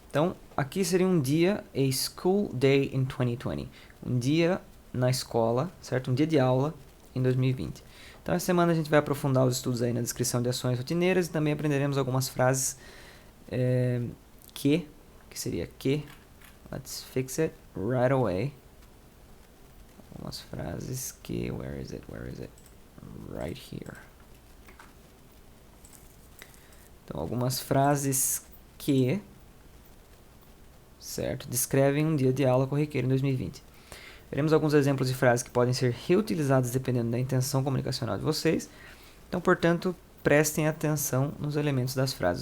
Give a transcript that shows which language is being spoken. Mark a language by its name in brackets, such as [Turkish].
[Portuguese] Então, aqui seria um dia, [English] a school day in 2020. [Portuguese] Um dia na escola, certo? Um dia de aula em 2020. Então, essa semana a gente vai aprofundar os estudos aí na descrição de ações rotineiras e também aprenderemos algumas frases que seria que. [English] Let's fix it right away. [Portuguese] Algumas frases que, [English] where is it? Right here. [Portuguese] Então, algumas frases que, certo, descrevem um dia de aula corriqueiro em 2020. Veremos alguns exemplos de frases que podem ser reutilizadas dependendo da intenção comunicacional de vocês. Então, portanto, prestem atenção nos elementos das frases.